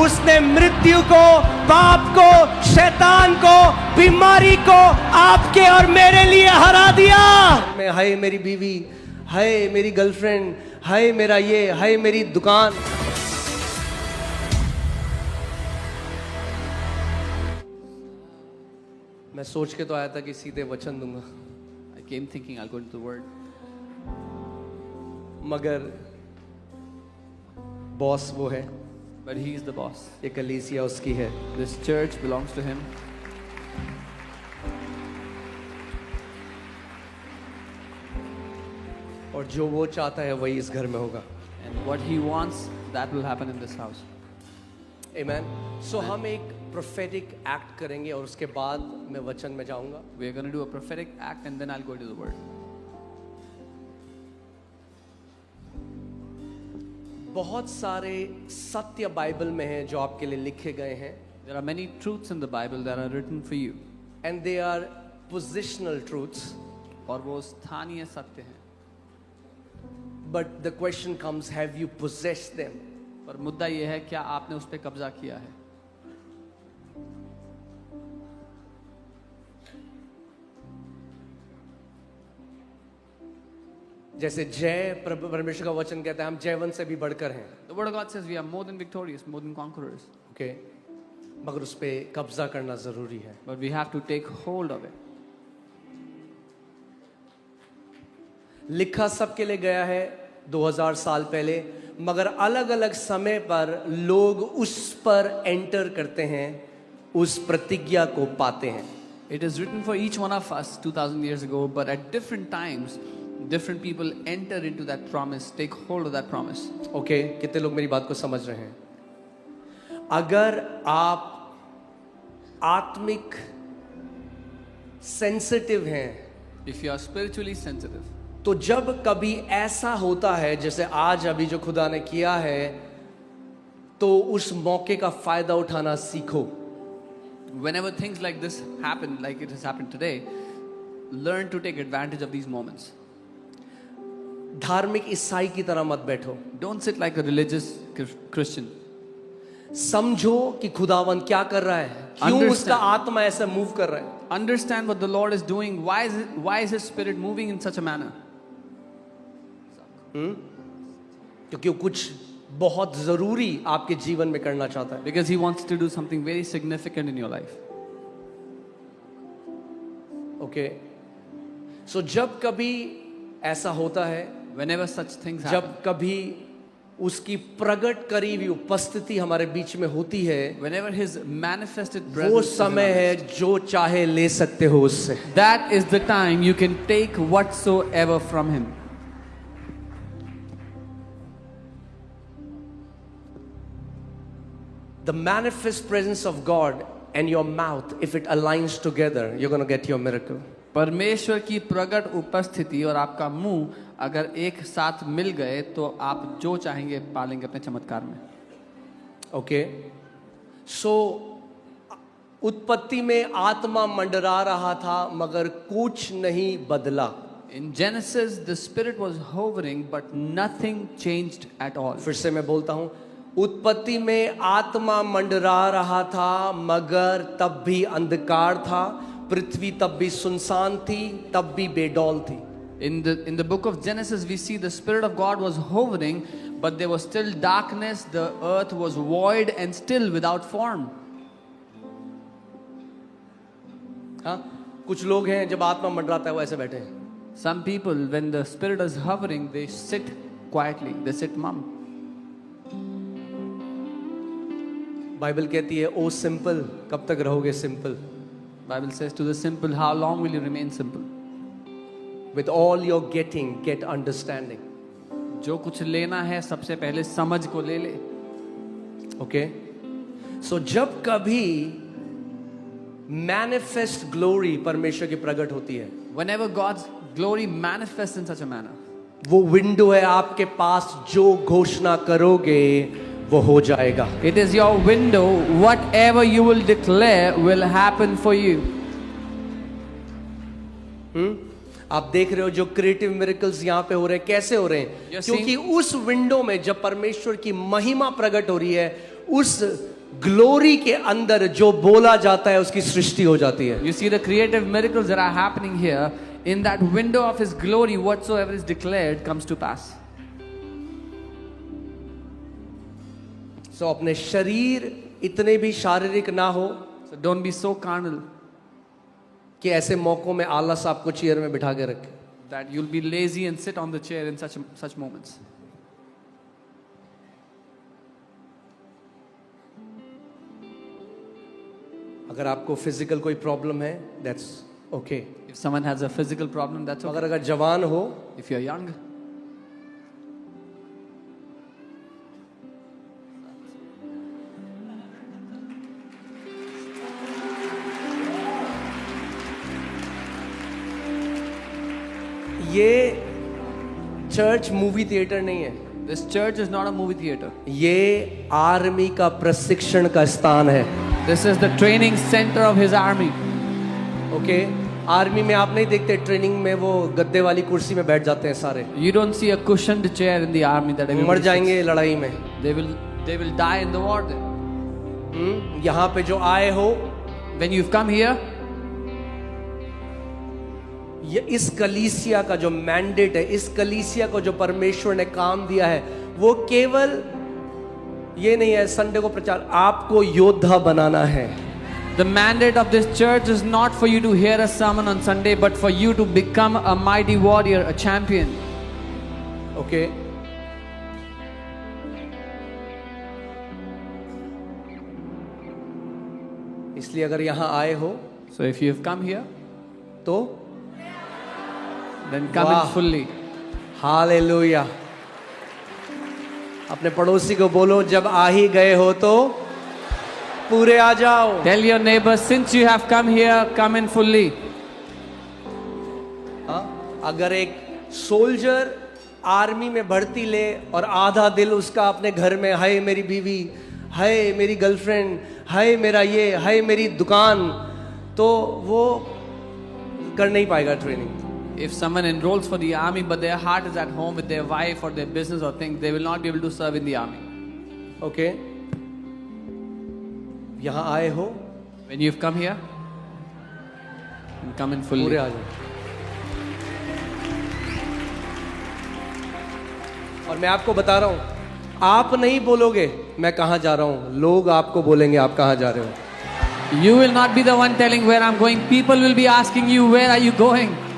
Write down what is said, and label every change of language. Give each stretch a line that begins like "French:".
Hindi: उसने मृत्यु को, पाप को, शैतान को, बीमारी को आपके और मेरे लिए हरा दिया। मैं, हाय मेरी बीवी, हाय मेरी गर्लफ्रेंड, हाय मेरा ये, हाय मेरी दुकान। मैं सोच के तो आया था कि सीधे वचन दूंगा,
English: I came thinking I'll go into the word.
Hindi: मगर बॉस वो है,
English: But he is the boss.
Hindi: ये कलीसिया उसकी है।
English: This church belongs to him.
Hindi: और जो वो चाहता है वही इस घर में होगा।
English: And what he wants, that will happen in this house. Amen.
Hindi: So हम एक
English: prophetic act
Hindi: करेंगे और उसके बाद मैं वचन में जाऊंगा।
English: We're going to do a prophetic act and then I'll go to the word.
Hindi: बहुत सारे सत्य बाइबल में हैं जो आपके लिए लिखे गए हैं।
English: There are many truths in the Bible that are written for you. And they are positional truths.
Hindi: और वो स्थानीय सत्य हैं।
English: But the question comes, have you possessed them?
Hindi: पर मुद्दा ये है, क्या आपने उस पे कब्जा किया है? जैसे जय प्रभु परमेश्वर का वचन कहता है, हम जयवंत से भी बढ़कर हैं।
English: The word of God says we are more than victorious, more than conquerors. Okay.
Hindi: मगर उस पे कब्जा करना जरूरी है।
English: But we have to take hold of it.
Hindi: लिखा सबके लिए गया है 2000 साल पहले, मगर अलग अलग समय पर लोग उस पर एंटर करते हैं, उस प्रतिज्ञा को पाते हैं।
English: It is written for each one of us 2000 years ago, but at different times different people enter into that promise, take hold of that promise.
Hindi: Okay, कितने लोग मेरी बात को समझ रहे हैं? अगर आप आत्मिक सेंसिटिव हैं,
English: If you are spiritually sensitive,
Hindi: तो जब कभी ऐसा होता है जैसे आज अभी जो खुदा ने किया है, तो उस मौके का फायदा उठाना सीखो।
English: whenever things like this happen, like it has happened today, learn to take advantage of these moments.
Hindi: धार्मिक ईसाई की तरह मत बैठो।
English: Don't sit like a religious Christian.
Hindi: समझो कि खुदावन क्या कर रहा है, क्यों
English: Understand.
Hindi: उसका आत्मा ऐसा मूव कर रहा है।
English: Understand what the Lord is doing. Why is His Spirit moving in such a manner?
Hindi: क्योंकि वो कुछ बहुत जरूरी आपके जीवन में करना चाहता है।
English: Because He wants to do something very significant in your life.
Hindi: Okay, सो जब कभी ऐसा होता है,
English: Whenever such things happen,
Hindi: जब कभी उसकी प्रकट करी हुई उपस्थिति हमारे बीच में होती है,
English: whenever His manifested
Hindi: वो
English: presence is in
Hindi: समय
English: our
Hindi: है
English: midst,
Hindi: जो चाहे ले सकते हो उससे।
English: that is the time you can take whatsoever from Him. The manifest presence of God and your mouth, if it aligns together, you're going to get your miracle.
Hindi: परमेश्वर की प्रकट उपस्थिति और आपका मुंह अगर एक साथ मिल गए तो आप जो चाहेंगे पालेंगे अपने चमत्कार में। ओके, सो उत्पत्ति में आत्मा मंडरा रहा था मगर कुछ नहीं बदला।
English: In Genesis, the spirit was hovering, but nothing changed at all.
Hindi: फिर से मैं बोलता हूं, उत्पत्ति में आत्मा मंडरा रहा था मगर तब भी अंधकार था, पृथ्वी तब भी सुनसान थी, तब भी बेडौल थी।
English: In the book of Genesis, we see the Spirit of God was hovering, But there was still darkness, the earth was void and still without form.
Hindi: हाँ, कुछ लोग हैं जब आत्मा मंडराता है वो ऐसे बैठे हैं.
English: Some people, when the spirit is hovering, they sit quietly, they sit mum.
Hindi: Bible कहती है ओ सिंपल, कब तक रहोगे simple?
English: Bible says to the simple, how long will you remain simple? With all your getting, get understanding.
Hindi: जो कुछ लेना है सबसे पहले समझ को ले ले.
English: Okay?
Hindi: So जब कभी
English: manifest glory
Hindi: परमेश्वर की प्रकट होती है,
English: Whenever God's glory manifests in such a manner,
Hindi: वो विंडो है आपके पास, जो घोषणा करोगे वो हो जाएगा.
English: it is your window. Whatever you will declare will happen for you.
Hindi: आप देख रहे हो जो क्रिएटिव मिरेकल्स यहाँ पे हो रहे हैं, कैसे हो रहे हैं?
English: You're
Hindi: क्योंकि उस विंडो में जब परमेश्वर की महिमा प्रकट हो रही है, उस ग्लोरी के अंदर जो बोला जाता है उसकी सृष्टि हो जाती है.
English: You see the creative miracles that are happening here. In that window of His glory, whatsoever is declared comes to pass.
Hindi: So अपने शरीर इतने भी शारीरिक ना हो
English: So don't be so carnal
Hindi: कि ऐसे मौकों में आलस आपको चेयर में बिठा के रखे.
English: that you'll be lazy and sit on the chair in such moments.
Hindi: अगर आपको फिजिकल कोई प्रॉब्लम है,
English: That's okay. If someone has a physical problem, that's okay.
Hindi: अगर जवान हो,
English: If you're young,
Hindi: ये चर्च मूवी थिएटर नहीं है.
English: this church is not a movie theater.
Hindi: ये आर्मी का प्रशिक्षण का स्थान है.
English: This is the training center of His army. Okay?
Hindi: Army में आप नहीं देखते ट्रेनिंग में वो गद्दे वाली कुर्सी में बैठ जाते हैं सारे.
English: You don't see a cushioned chair in the army that
Hindi: मर
English: everybody sits.
Hindi: जाएंगे लड़ाई में.
English: They will die in the war there.
Hindi: यहाँ पे जो आए हो,
English: When you've come here,
Hindi: ये इस कलीसिया का जो मैंडेट है, इस कलीसिया को जो परमेश्वर ने काम दिया है, वो केवल ये नहीं है संडे को प्रचार, आपको योद्धा बनाना है.
English: the mandate of this church is not for you to hear a sermon on Sunday, but for you to become a mighty warrior, a champion. Okay?
Hindi: इसलिए अगर यहाँ आए हो
English: So if you have come here,
Hindi: तो
English: then come Wow. in fully.
Hindi: Hallelujah. अपने पड़ोसी को बोलो, जब आ ही गए हो तो पूरे आ जाओ.
English: Tell your neighbor, since you have come here, come in fully.
Hindi: हाँ? अगर एक सोल्जर आर्मी में भर्ती ले और आधा दिल उसका अपने घर में, हाय मेरी बीवी, हाय मेरी गर्लफ्रेंड, हाय मेरा ये, हाय मेरी दुकान, तो वो कर नहीं पाएगा training.
English: If someone enrolls for the army, but their heart is at home with their wife or their business or things, they will not be able to serve in the army. Okay?
Hindi: यहाँ आए हो,
English: When you've come here, come in fully.
Hindi: पूरे आ जाओ. और मैं आपको बता रहा हूं, आप नहीं बोलोगे मैं कहां जा रहा हूं, लोग आपको बोलेंगे आप कहां जा रहे हो.
English: You will not be the one telling where I'm going. People will be asking you, where are you going?